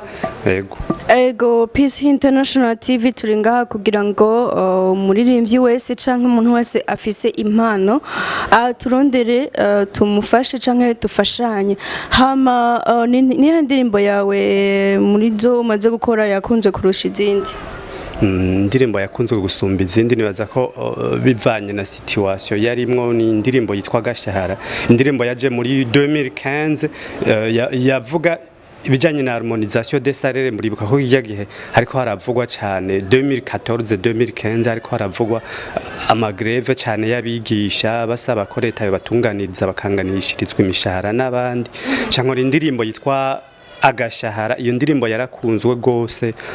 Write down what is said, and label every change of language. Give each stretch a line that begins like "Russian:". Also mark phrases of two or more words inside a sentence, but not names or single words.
Rundi: ego Peace International TV turi ngaha kugira ngo umuririmbyi wese canke umuntu wese afise impano turondere tumufashe canke dufashanye hama nihe ndirimbo yawe muri zo umaze gukora yakunze kurusha izindi indirimbo yakunzwe gusumba izindi nibaza ko bivanye na situation yarimwo ni indirimbo yitwa Gashahara indirimbo yaje muri 2015 yavuga ibijanye na
French: harmonisation des salaires
Rundi: muri buka ko gihe hariko haravugwa cyane 2014 2015 hariko haravugwa amagreve cyane yabigisha basaba ko leta yo batunganiriza bakanganishirizwa imishahara n'abandi cyangwa indirimbo yitwa Agashahara iyo ndirimbo yarakunzwe gose